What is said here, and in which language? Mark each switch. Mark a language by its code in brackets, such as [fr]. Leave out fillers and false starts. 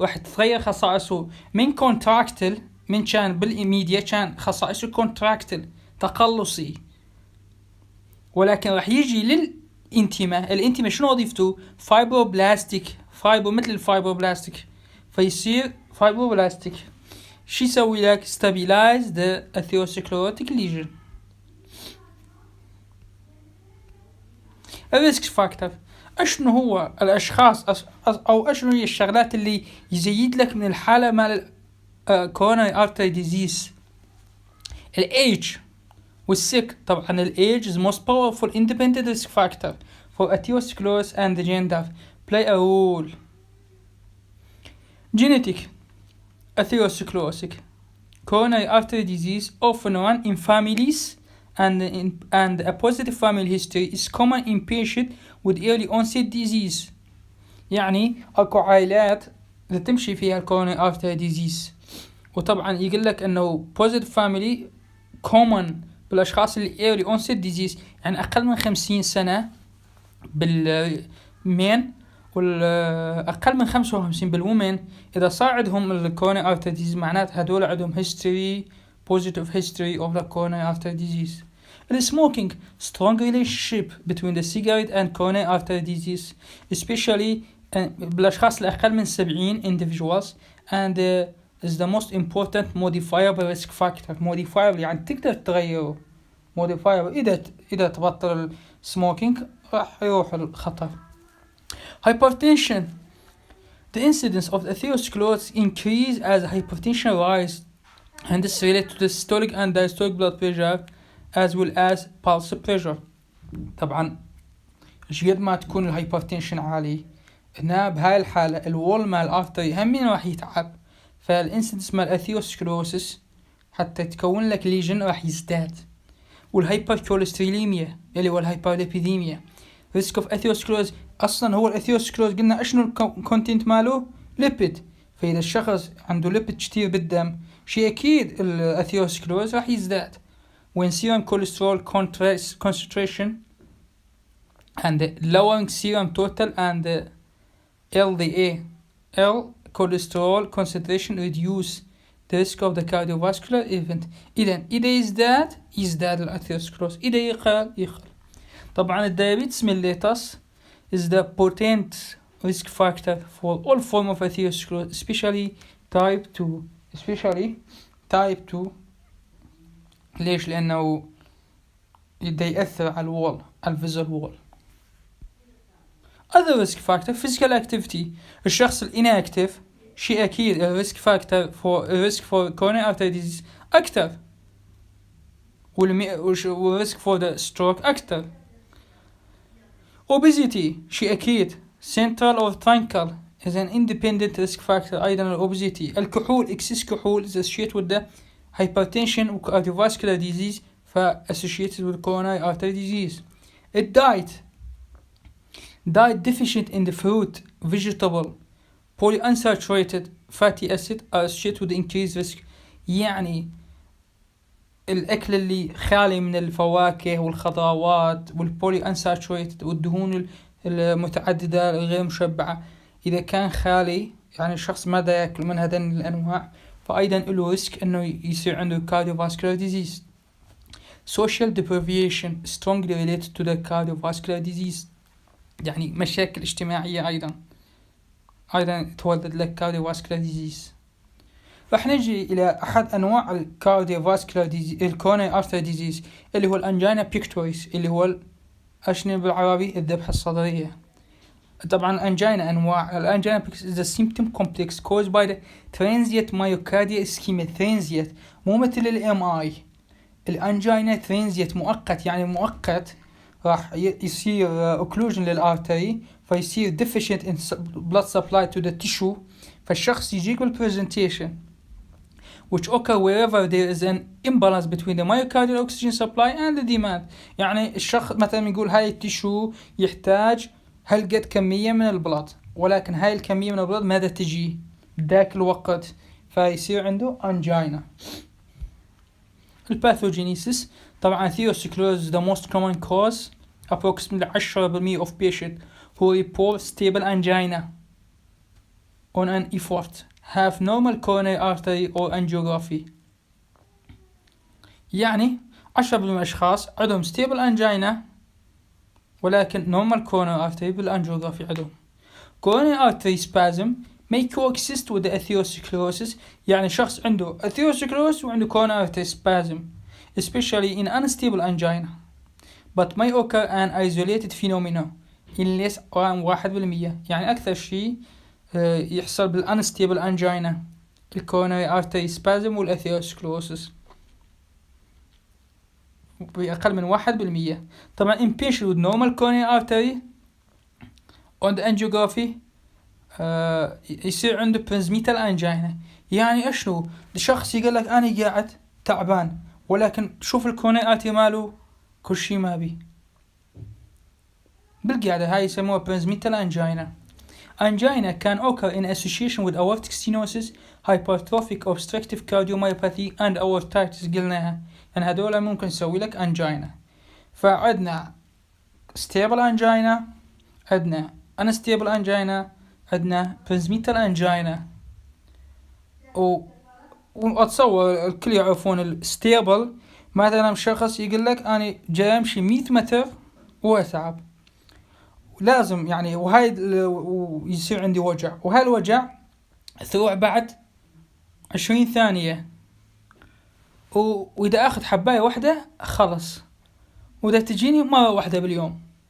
[ar] راح تتغير خصائصه من كونتراكتل، من كان بالميديا كان خصائصه كونتراكتل تقلصي، ولكن راح يجي للانتما. الانتما شنو وظيفته؟ فايبروبلاستيك، فايبر مثل الفايبروبلاستيك، فيصير فايبروبلاستيك. شو يسوي لك؟ [en] stabilize the atherosclerotic lesion. [ar] الريسك فاكتور اشنو هو الاشخاص او اشنو هي الشغلات اللي يزيد لك من الحالة مال [en] coronary artery disease؟ [ar] الايج والسك. [en] طبعا الايج is most powerful independent risk factor for atherosclerosis and the gender play a role. Genetic atherosclerotic coronary artery disease often run in families and a positive family history is common in patients with early onset disease. [ar] يعني اكو عائلات اللي تمشي فيها [en] coronary artery disease، [ar] وطبعا يقول لك انه [en] positive family common [ar] بالاشخاص اللي [en] early onset disease، [ar] يعني اقل من 50 سنة بالمين والأقل من 55 بالومن. إذا صار عندهم الكوروناري ارتري ديزيز معناته هدول عندهم [en] history positive history of the coronary artery disease. The smoking strong relationship between the cigarette and coronary artery disease, especially [ar] بالأشخاص الأقل من 70 [en] individuals, and is the most important modifiable risk factor. [ar] modifiable يعني تقدر تغيره. modifiable إذا تبطل السموكينج راح يروح الخطر. [en] Hypertension. The incidence of atherosclerosis increase as hypertension rise, and this is related to the systolic and diastolic blood pressure as well as pulse pressure. [ar] طبعا قد ما تكون الهايبرتنشن عالي هنا بهاي الحالة الوول مال الارتري همين راح يتعب، فالانسيدنس مال اثيروسكلوروسيس حتى تكون لك ليجن راح يزداد. والهايبركوليستروليميا اللي هو الهايبرليبيديميا. risk of atherosclerosis اصلا هو الاثيروسكلوز قلنا اشنو الكونتنت ماله؟ ليبيد. فاذا الشخص عنده ليبيد كتير بالدم شيء اكيد الاثيروسكلوز راح يزداد. [en] when serum cholesterol concentration and lowering serum total and LDL cholesterol concentration reduce the risk of the cardiovascular event. [ar] إذا يزداد الأثيروسكلوز، إذا يقل. [en] طبعا الدايابيتس mellitus is the potent risk factor for all form of atherosclerosis, especially type 2. [ar] ليش؟ لأنه يأثر على الوول، الفيزل وول. [en] other risk factor physical activity. [ar] الشخص الاناكتيف شيء أكيد الريسك فاكتور [en] risk for coronary artery disease [ar] أكتر، والريسك [en] for the stroke [ar] أكتر. [en] obesity [ar] شيء أكيد [en] central or truncal is an independent risk factor أيضا obesity. الكحول excess كحول is associated with the hypertension و cardiovascular disease associated with coronary artery disease. diet deficient in the fruit, vegetable, polyunsaturated fatty acid are associated with increased risk. [ar] يعني الأكل اللي خالي من الفواكه والخضروات والبولي unsaturated والدهون المتعددة الغير مشبعة، إذا كان خالي يعني الشخص ماذا يأكل من هذين الأنواع فأيضا له ريسك إنه يصير عنده cardiovascular disease. [en] social deprivation strongly related to the cardiovascular disease، [ar] يعني مشاكل اجتماعية أيضا تولد لك [en] cardiovascular disease. [ar] راح نجي إلى أحد أنواع الكارديوفاسكولار ديزيز الكوروناري ارتري ديزيز اللي هو الأنجينا بيكتوريس، اللي هو أشنو بالعربي الذبحة الصدرية. طبعا الأنجينا أنواع. [en] الأنجينا pectoris is a symptom complex caused by the transient myocardial ischemia. [ar] transient مو مثل الMI. [en] الأنجينا transient مؤقت، [ar] يعني مؤقت راح يصير [en] occlusion للارتري فيصير deficient in blood supply to the tissue، [ar] فالشخص يجيك [en] بالpresentation which occur wherever there is an imbalance between the myocardial oxygen supply and the demand. [ar] يعني الشخص مثلا يقول هاي التشو يحتاج هالقد كمية من البلد، ولكن هاي الكمية من البلد ماذا تجي بذاك الوقت، فيصير عنده angina. [en] الباثوجينيسيس طبعا atherosclerosis the most common cause. approximately 10% of patients who report stable angina on an effort have normal coronary artery or angiography. [ar] يعني 10% من الأشخاص عندهم [en] stable angina [ar] ولكن [en] normal coronary artery [ar] بالangiography عندهم. [en] coronary artery spasm may coexist with the atherosclerosis، [ar] يعني شخص عنده [en] atherosclerosis وعنده coronary artery spasm especially in unstable angina but may occur an isolated phenomena in less than 1%. [ar] يعني أكثر شيء يحصل بالانستيبل انجينا الكوروناري ارتري سبازم والاثيروسكلوروسيس بأقل من 1%. [en] طبعا in patient with normal coronary artery on the angiography [ar] يصير عنده [en] presmetal angina. [ar] يعني اشنو؟ الشخص يقول لك انا قاعد تعبان ولكن شوف الكوروناري ارتري ماله كل شيء ما بي بالقعدة، هاي يسموها presmetal angina. [en] Angina can occur in association with aortic stenosis, hypertrophic obstructive cardiomyopathy and aortitis [ar] قلناها، يعني هذولا ممكن يسوي لك [en] angina. [ar] فعندنا stable angina، عندنا unstable angina، عندنا presmetal angina. وأتصور الكل يعرفون الستيبل، مثلا شخص يقول لك أنا جاي أمشي 100 متر وأتعب لازم يعني وهاي يصير عندي وجع، وهاي الوجع ثروع بعد 20 ثانية، وإذا أخذ حباية واحدة خلص، وإذا تجيني مرة واحدة باليوم.